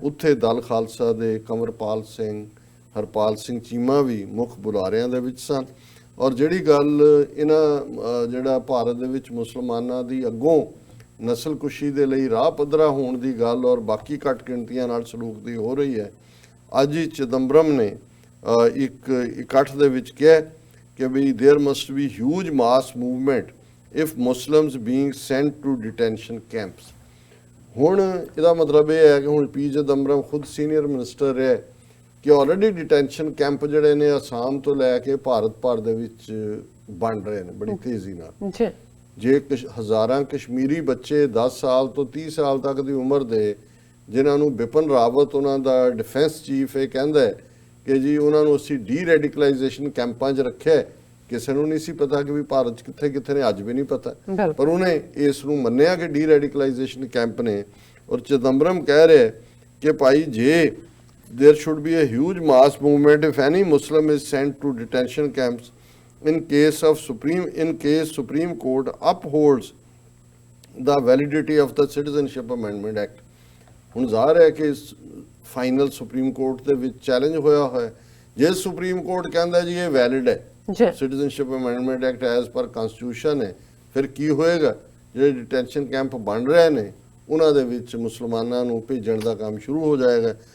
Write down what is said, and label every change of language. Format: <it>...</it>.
<pa>ਉੱਥੇ ਦਲ ਖਾਲਸਾ ਦੇ ਕੰਵਰਪਾਲ ਸਿੰਘ, ਹਰਪਾਲ ਸਿੰਘ ਚੀਮਾ ਵੀ ਮੁੱਖ ਬੁਲਾਰਿਆਂ ਦੇ ਵਿੱਚ ਸਨ ਔਰ ਜਿਹੜੀ ਗੱਲ ਇਹਨਾਂ ਜਿਹੜਾ ਭਾਰਤ ਦੇ ਵਿੱਚ ਮੁਸਲਮਾਨਾਂ ਦੀ ਅੱਗੋਂ ਨਸਲਕੁਸ਼ੀ ਦੇ ਲਈ ਰਾਹ ਪੱਧਰਾ ਹੋਣ ਦੀ ਗੱਲ ਔਰ ਬਾਕੀ ਘੱਟ ਗਿਣਤੀਆਂ ਨਾਲ ਸਲੂਕ ਦੀ ਹੋ ਰਹੀ ਹੈ। ਅੱਜ ਹੀ ਚਿਦੰਬਰਮ ਨੇ ਇੱਕ ਇਕੱਠ ਦੇ ਵਿੱਚ ਕਿਹਾ ਕਿ ਵੀ</pa> <en>There must be huge mass movement if Muslims being sent to detention camps.</en> <pa>ਹੁਣ ਇਹਦਾ ਮਤਲਬ ਇਹ ਹੈ ਕਿ ਹੁਣ ਪੀ ਚਿਦੰਬਰਮ ਖੁਦ ਸੀਨੀਅਰ ਮਿਨਿਸਟਰ ਹੈ ਕਿ ਆਲਰੇਡੀ ਡਿਟੈਂਸ਼ਨ ਕੈਂਪ ਜਿਹੜੇ ਨੇ ਅਸਾਮ ਤੋਂ ਲੈ ਕੇ ਭਾਰਤ ਭਰ ਦੇ ਵਿੱਚ ਬਣ ਰਹੇ ਨੇ ਬੜੀ ਤੇਜ਼ੀ ਨਾਲ। ਜੇ ਹਜ਼ਾਰਾਂ ਕਸ਼ਮੀਰੀ ਬੱਚੇ 10 ਸਾਲ ਤੋਂ 30 ਸਾਲ ਤੱਕ ਦੀ ਉਮਰ ਦੇ ਜਿਨ੍ਹਾਂ ਨੂੰ ਬਿਪਨ ਰਾਵਤ ਉਹਨਾਂ ਦਾ ਡਿਫੈਂਸ ਚੀਫ ਇਹ ਕਹਿੰਦਾ ਹੈ ਕਿ ਜੀ ਉਹਨਾਂ ਨੂੰ ਅਸੀਂ ਡੀ ਰੈਡੀਕਲਾਈਜੇਸ਼ਨ ਕੈਂਪਾਂ 'ਚ ਰੱਖਿਆ। ਕਿਸੇ ਨੂੰ ਨਹੀਂ ਸੀ ਪਤਾ ਕਿ ਵੀ ਭਾਰਤ 'ਚ ਕਿੱਥੇ ਕਿੱਥੇ ਨੇ, ਅੱਜ ਵੀ ਨਹੀਂ ਪਤਾ, ਪਰ ਉਹਨੇ ਇਸ ਨੂੰ ਮੰਨਿਆ ਕਿ ਡੀ ਰੈਡੀਕਲਾਈਜੇਸ਼ਨ ਕੈਂਪ ਨੇ। ਔਰ ਚਿਦੰਬਰਮ ਕਹਿ ਰਿਹਾ ਕਿ ਭਾਈ ਜੇ</pa> <en>there should be a huge mass movement if any Muslim is sent to detention camps in case Supreme Court upholds the validity of the Citizenship Amendment Act।</en> <pa>ਹੁਣ ਜ਼ਾਹਰ ਹੈ ਕਿ ਫਾਈਨਲ ਸੁਪਰੀਮ ਕੋਰਟ ਦੇ ਵਿੱਚ ਚੈਲੰਜ ਹੋਇਆ ਹੋਇਆ, ਜੇ supreme court ਕਹਿੰਦਾ ਜੀ ਇਹ ਵੈਲਿਡ ਹੈ, citizenship amendment act as per constitution ਹੈ, ਫਿਰ ਕੀ ਹੋਏਗਾ? ਜਿਹੜੇ ਡਿਟੈਂਸ਼ਨ ਕੈਂਪ ਬਣ ਰਹੇ ਨੇ ਉਹਨਾਂ ਦੇ ਵਿੱਚ ਮੁਸਲਮਾਨਾਂ ਨੂੰ ਭੇਜਣ ਦਾ ਕੰਮ ਸ਼ੁਰੂ ਹੋ ਜਾਏਗਾ।</pa>